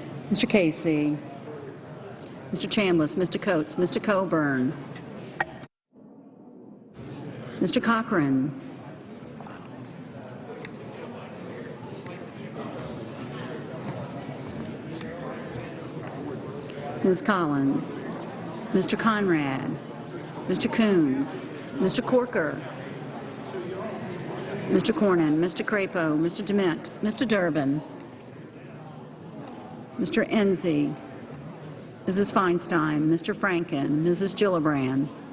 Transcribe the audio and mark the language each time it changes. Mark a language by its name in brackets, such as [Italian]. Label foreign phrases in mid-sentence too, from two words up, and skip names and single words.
[English] Mr. Casey. Mr. Chambliss, Mr. Coates, Mr. Coburn. Mr. Cochran. Ms. Collins. Mr. Conrad. Mr. Coons. Mr. Corker. Mr. Cornyn. Mr. Crapo. Mr. DeMint. Mr. Durbin. Mr. Enzi. Mrs. Feinstein. Mr. Franken. Mrs. Gillibrand.